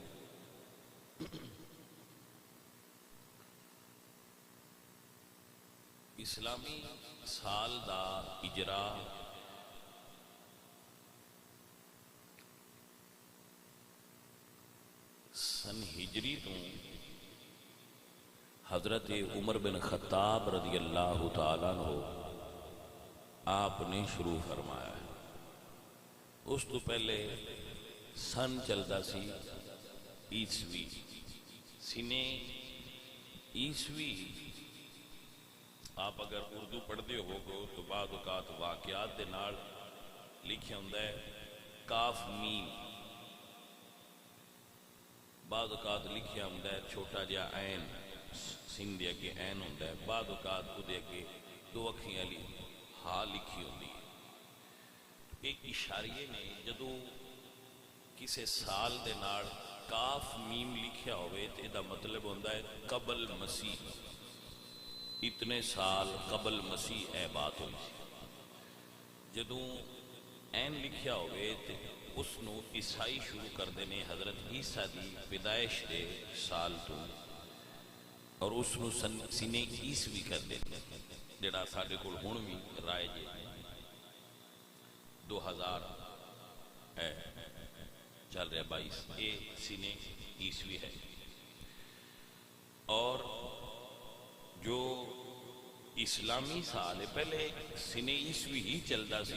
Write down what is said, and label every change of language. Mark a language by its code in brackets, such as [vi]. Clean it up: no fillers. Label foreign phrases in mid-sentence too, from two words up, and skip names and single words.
[pa] اسلامی سال دا اجرا سن ہجری تو حضرت عمر بن خطاب [ar] رضی اللہ تعالیٰ عنہ [pa] آپ نے شروع فرمایا ہے. اس تو پہلے سن چلتا سی عیسوی. سنے عیسوی آپ اگر اردو پڑھتے ہو گو تو بعض اوقات واقعات دے نال لکھیا ہوندا ہے کاف میم، بعض اوقات لکھیا ہوندا ہے چھوٹا جہا عین، سین دے اگے عین ہوندا ہے، بعض اوقات اودے اگے دو اکھیں والی ہا لکھی ہوندی ہے. ایک اشاریے نے جدوں کسے سال دے نال کاف میم لکھیا ہوئے تے دا مطلب ہوندا ہے قبل مسیح، اتنے سال قبل مسیح اے بات ہوئی. جدوں این لکھیا ہوئے تے اس نو عیسائی شروع کر دینے حضرت عیسیٰ دی پیدائش دے سال تو، اور اس نو سنے عیسوی کر دینے جڑا ساڈے کول ہن وی رائج 2000 ہے چل رہا 22 اے سنے عیسوی ہے. اور جو اسلامی سال ہے پہلے سنے عیسوی ہی چلتا سی.